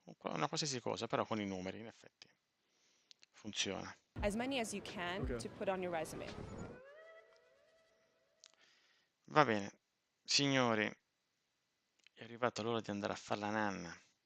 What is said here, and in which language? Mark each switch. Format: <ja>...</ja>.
<it>Una qualsiasi cosa, però con i numeri, in effetti, funziona.</it> <en>As many as you can to put on your resume.</en> <it>Va bene, signori, è arrivata l'ora di andare a fare la nanna.</it>